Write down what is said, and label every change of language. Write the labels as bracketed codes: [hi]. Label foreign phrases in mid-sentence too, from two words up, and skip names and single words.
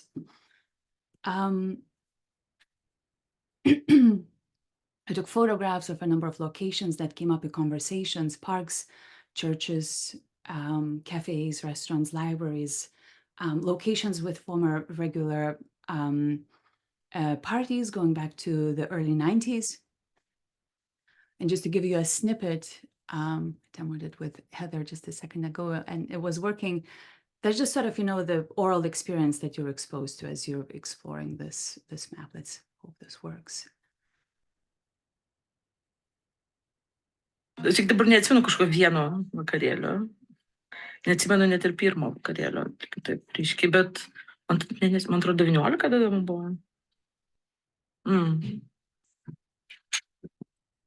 [en] I took photographs of a number of locations that came up in conversations: parks, churches, cafes, restaurants, libraries, locations with former regular parties going back to the early 90s. And just to give you a snippet, I demoed it with Heather just a second ago, and it was working. There's just sort of, the oral experience that you're exposed to as you're exploring this map. Let's hope this works. [lt] Tik dabar neatsimenu kažkokio vieno vakarėlio. Neatsimenu net ir pirmo vakarėlio, taip ryškiai, bet man atrodo 19 dedama buvo.